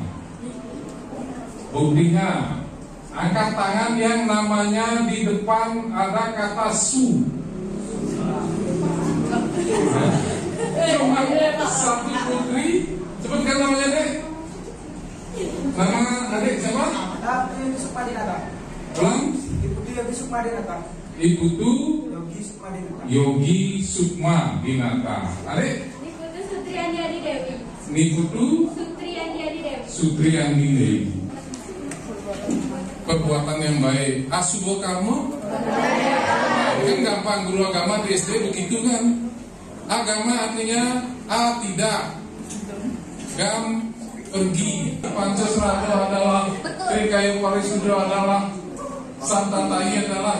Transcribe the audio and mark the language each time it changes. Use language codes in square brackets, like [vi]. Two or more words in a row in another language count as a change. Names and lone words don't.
[id] Buktinya, angkat tangan yang namanya di depan ada kata su. Cuma satu putri. Sebutkan namanya, Dek. Nama adik siapa? Yogi Sukmadinata. Ulang. Ibu tu Yogi Sukmadinata. Ibu tu Yogi Sukmadinata. Yogi Sukmadinata. Adik? Niputu Sutriandi Adi Dewi. Niputu Sutriandi Adi Dewi. Sutriandi Dewi. Perbuatan yang baik. Asubo kamu? Kan gampang, guru agama di SD begitu kan. Agama artinya A tidak, Gam pergi, Pancasila adalah, Trikayu Parisudro adalah, Santatai adalah.